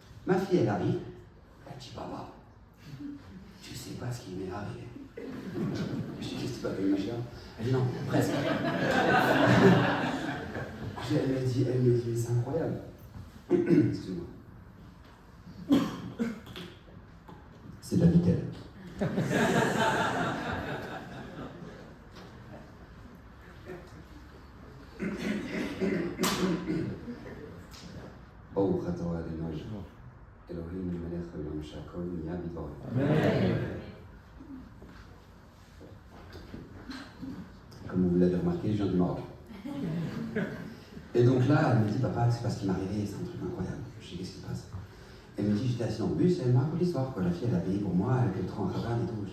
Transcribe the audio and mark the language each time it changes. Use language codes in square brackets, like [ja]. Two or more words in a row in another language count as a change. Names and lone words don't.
[fr] Ma fille, elle arrive, elle dit papa, sais pas ce qui m'est arrivé. Je dis, qu'est-ce que tu m'appelles ma chère? Elle dit, non, presque. Elle me dit, mais c'est incroyable. Excuse-moi. C'est de la vitelle. [he] ברוך אתה אדוני אלוהינו מלך העולם שהכל נהיה בדברו. [fr] Comme vous l'avez remarqué, je viens du Maroc. Et donc là, elle me dit, papa, c'est pas ce qui m'est arrivé, c'est un truc incroyable. Je dis, qu'est-ce qui se passe? Elle me dit, j'étais assis dans le bus et elle me raconte l'histoire. La fille, elle a payé pour moi, avec le train en caravane et tout.